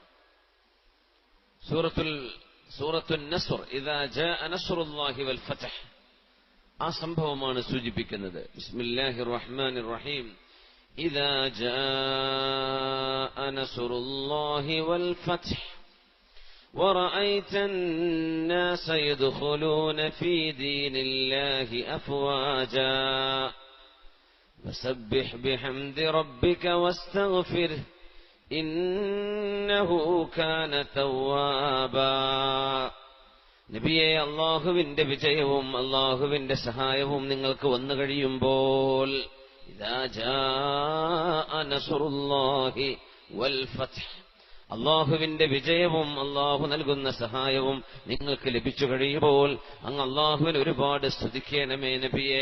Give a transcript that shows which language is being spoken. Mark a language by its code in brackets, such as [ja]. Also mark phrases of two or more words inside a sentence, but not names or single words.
[ml] സൂറത്തുൻ നസ്ർ, [ar] إذا جاء نصر الله والفتح, [ml] ആ സംഭവമാണ് സൂചിപ്പിക്കുന്നത്. [ar] بسم الله الرحمن الرحيم. إذا جاء نصر الله والفتح ورأيت الناس يدخلون في دين الله أفواجا فسبح بحمد ربك واستغفره إنه كان توابا. [ml] നബിയെ, അള്ളാഹുവിന്റെ വിജയവും അള്ളാഹുവിന്റെ സഹായവും നിങ്ങൾക്ക് വന്നു കഴിയുമ്പോൾ, [ar] إذا جاء نصر الله والفتح, [ml] അള്ളാഹുവിന്റെ വിജയവും അള്ളാഹു നൽകുന്ന സഹായവും നിങ്ങൾക്ക് ലഭിച്ചു കഴിയുമ്പോൾ അങ്ങ് അള്ളാഹുവിന് ഒരുപാട് സ്തുതിക്കണമേ നബിയെ.